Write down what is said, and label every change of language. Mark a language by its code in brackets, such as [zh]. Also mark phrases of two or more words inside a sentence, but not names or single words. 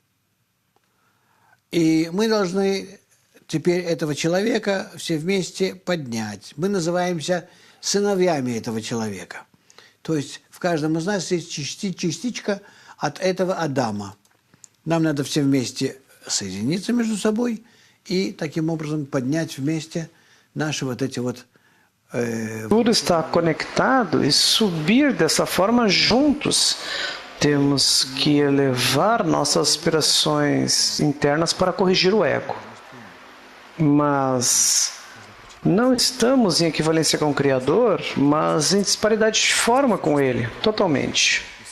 [ru] И мы должны теперь этого человека все вместе поднять. Мы называемся сыновьями этого человека. То есть в каждом из нас есть частичка от этого Адама. Нам надо все вместе соединиться между собой и таким образом поднять вместе наши вот эти вот... [pt] Tudo está conectado e subir dessa forma juntos. Temos que elevar nossas aspirações internas para corrigir o ego. Mas não estamos em equivalência com o Criador, mas em disparidade de forma com Ele, totalmente.